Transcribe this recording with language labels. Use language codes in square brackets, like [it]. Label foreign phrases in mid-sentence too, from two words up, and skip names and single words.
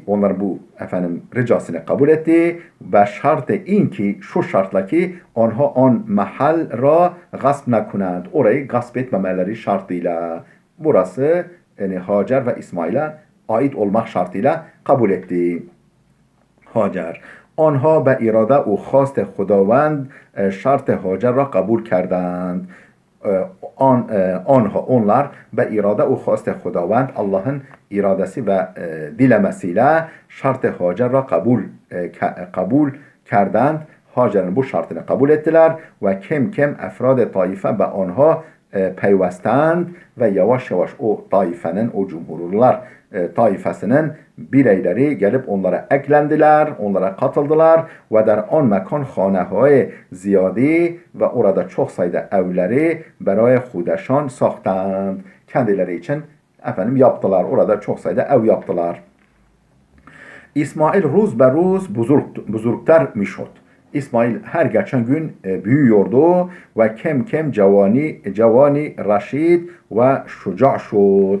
[tr] Onların bu efendim ricasını kabul etti. [fa] و شرط این که [tr] şu şartla ki [fa] آنها آن محل را غصب نکنند. [tr] Orayı gasp etmemeleri şartıyla. Burası yani Hacer ve İsmail'e ait olmak şartıyla kabul etti. Hacer. [fa] آنها به اراده و خواست خداوند شرط هاجر را قبول کردند. Onlar به irade و خواست خداوند [tr] Allah'ın iradesi ve dilemesiyle [fa] شرط هاجر را kabul kerdند. [tr] Hacer'in bu şartını kabul ettiler ve [fa] کم افراد طایفه به آنها پیوستند [tr] ve yavaş yavaş o taifenin, o cumhurlular taifesinin bireyleri gelip onlara eklendiler, onlara katıldılar ve [fa] در آن مکان [tr] خانه‌های ziyadi ve orada çok sayıda evleri [fa] برای خودشان ساختند. [tr] Kendileri için efendim yaptılar. Orada çok sayıda ev yaptılar. [fa] İsmail روز به روز بزرگتر می‌شد. [tr] İsmail her geçen gün büyüyordu ve [fa] کم جوانی رشید و شجاع شد